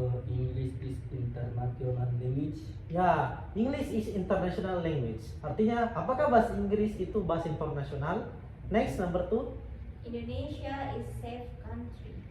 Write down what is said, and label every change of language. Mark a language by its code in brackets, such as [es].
[en] English is international language. Ya, English is international language. [id] Artinya, apakah bahasa Inggris itu bahasa internasional? [en] Next, number 2. Indonesia is safe country.